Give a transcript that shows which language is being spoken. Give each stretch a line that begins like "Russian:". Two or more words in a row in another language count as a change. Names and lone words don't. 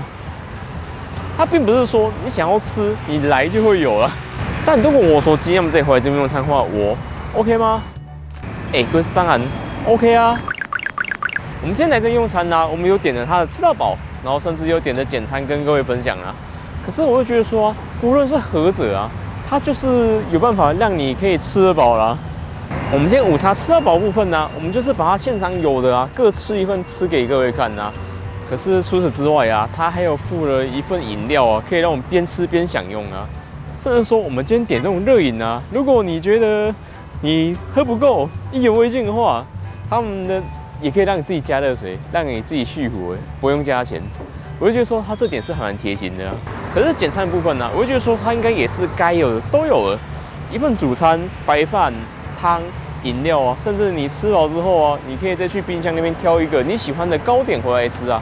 Chinese: 它並不是說你想要吃，你來就會有了。但如果我說今天我們這回來這邊用餐的話，我 OK 嗎？各位當然 OK 啊。我們今天來這邊用餐呢，我們有點了它的吃到飽，然後甚至有點的簡餐跟各位分享啊。可是我會覺得說，不論是何者啊，它就是有辦法讓你可以吃得飽啦。我們今天午茶吃到飽部分呢，我們就是把它現場有的啊，各吃一份吃給各位看啊。可是除此之外啊，它還有附了一份飲料啊，可以讓我們邊吃邊享用啊。甚至說，我們今天點這種熱飲啊，如果你覺得你喝不夠，意猶未盡的話，他們的也可以讓你自己加熱水，讓你自己續壺，不用加錢。我就覺得說，它這點是還蠻貼心的啊。可是簡餐的部分呢，我就覺得說，它應該也是該有的都有了，一份主餐、白飯、湯、飲料啊，甚至你吃飽之後啊，你可以再去冰箱那邊挑一個你喜歡的糕點回來吃啊。